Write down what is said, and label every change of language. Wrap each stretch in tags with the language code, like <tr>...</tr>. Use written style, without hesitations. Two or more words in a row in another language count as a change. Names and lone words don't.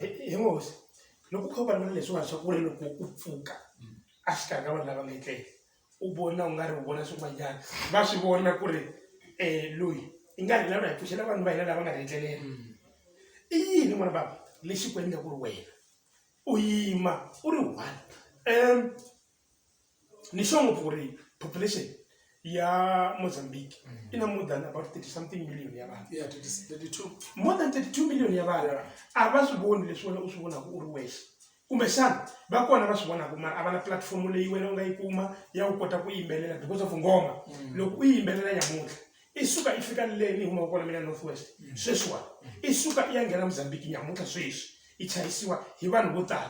<ts>hi ngosi loko u kha u vulavula leswiwani swa ku ri loko u pfuka a xikarhi ka vanhu lava nga etlela u vona u nga ri u vona swin'wanyana va swi vona ku ri loyi i nga ri lavula hi pfuxela vanhu va hina lava nga ri etlelela i yini n'wana bava lexi ku endla ku ri wena u yima u ri one ni sure ngopfu ku ri population ya Mozambique ina</ts> <en>more than about 30 something million</en> <ts>ya vanhu.</ts> <en>Yeah, 32. More than 32 million</en> <ts>ya vanhu. A va swi voni leswi wena u swi vonaka u ri wexe. Kumbe xana va kona va swi vonaka mara a va na platform leyi wena u nga yi kuma ya u kota ku yimbelela</ts> <en>because of</en> <ts>ngoma. Loko u yimbelela nyamuntlha i suka i fika le ni huma kona mina Northwest. Sweswiwa i suka i ya nghena Mozambique nyamuntlha sweswi i chayisiwa hi vanhu vo tala.</ts>